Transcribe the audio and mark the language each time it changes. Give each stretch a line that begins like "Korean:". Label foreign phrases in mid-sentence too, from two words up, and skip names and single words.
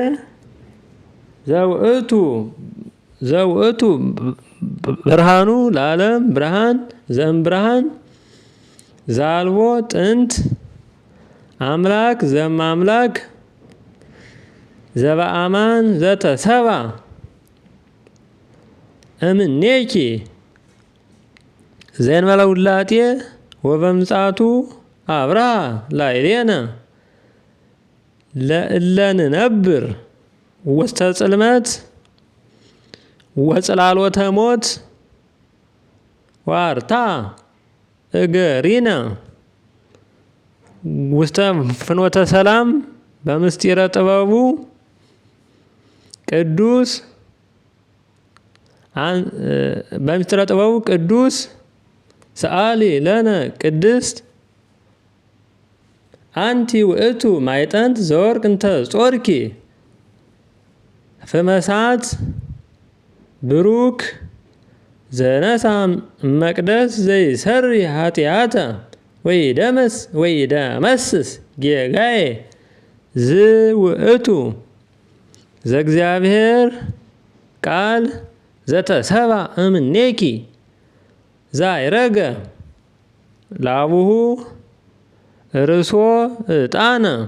Geez: ዘውእቱ ብርሃኑ ለዓለም ብርሃን ዘእምብርሃን ዛልቦ ጥንት አምላክ ዘእምአምላክ ዘበአማን ዘተሰብአ እምኔኪ ዘእንበለ ውላጤ ወበምጽአቱ አብርሃ ላዕሌነ ለእለ ንነብር ውስተ ጽልመት ወጽላሎተ ሞት ዋርታ እገሪነ ውስተ ፍኖተ ሰላም በምስጢረ ጥበቡ ቅዱስ በምስጢረ ጥበቡ ቅዱስ ሰአሊ ለነ ቅድስት አንቲ ውእቱ ማይጠንት ዘወርቅ እንተ ጾርኪ ፍመሳት ብሩክ ዘነሳ መቅደስ ዘይሰሪ ኃጢአተ ወይደመስስ ጌጋዬ ዝውእቱ ዘእግዚአብሔር ቃል ዘተሰባ እምኔኪ ዛይረገ ላቡሁ ርእሶ ዕጣነ